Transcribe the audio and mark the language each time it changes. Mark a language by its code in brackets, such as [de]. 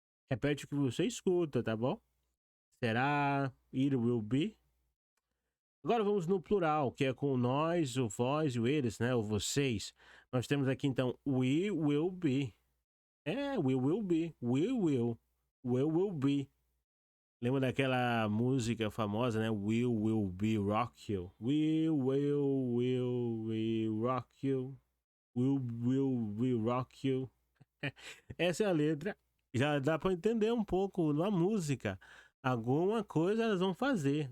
[pt] Repete o que você escuta, tá bom? Será. [en] It will be. [pt] Agora vamos no plural, que é com nós, o vós e o eles, né? O vocês. Nós temos aqui então [en] we will be. We will be. We will. We will be. [pt] Lembra daquela música famosa, né? [en] We will be rock you. We will rock you. will rock you. [pt] Essa é a letra. Já dá pra entender um pouco na música. Alguma coisa elas vão fazer.